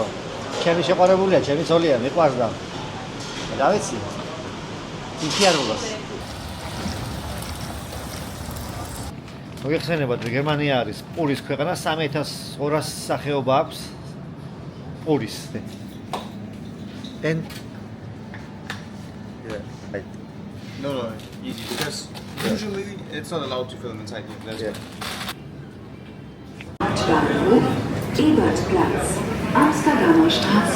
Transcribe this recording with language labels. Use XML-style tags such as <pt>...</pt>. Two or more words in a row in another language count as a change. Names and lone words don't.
<ka>ჩემი შეყვარებულია, ჩემი ძოლია, მიყვარს და და ვიცი. იქიარულას. მოგეხსენებათ, გერმანია არის პურის ქვეყანა, 3200 სახეობა აქვს პურის.</ka> <en>And Yeah. No, easy. Because usually it's not allowed to film inside here. That's Bahnhof, Ebertplatz, Amsterdamer Straße.</en>